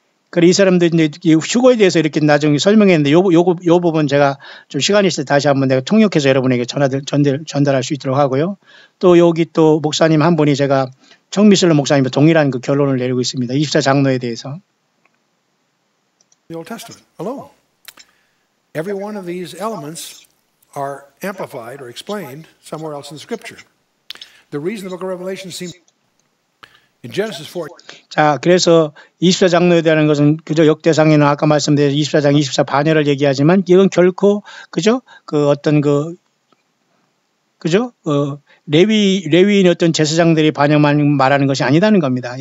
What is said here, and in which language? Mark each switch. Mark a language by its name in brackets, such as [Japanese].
[Korean] 그래, 이 사람들 이제 휴거에 대해서 이렇게 나중에 설명했는데, 요 부분 제가 좀 시간이 있을 때 다시 한번 내가 통역해서 여러분에게 전달할 수 있도록 하고요. 또 여기 또 목사님 한 분이 제가 정미슬로 목사님과 동일한 그 결론을 내리고 있습니다. 24장로에 대해서. [English] The Old Testament alone. Every one of these elements are amplified or explained somewhere else in Scripture. The reason the book of Revelation seems In Genesis 4, [Korean] 자, 그래서 24장로에 대한 것은 그저 역대상이나 아까 말씀드린 24장 24 반열을 얘기하지만 이건 결코 그죠? 그 어떤 그죠? 레위인 어떤 제사장들이 반영만 말하는 것이 아니다는 겁니다.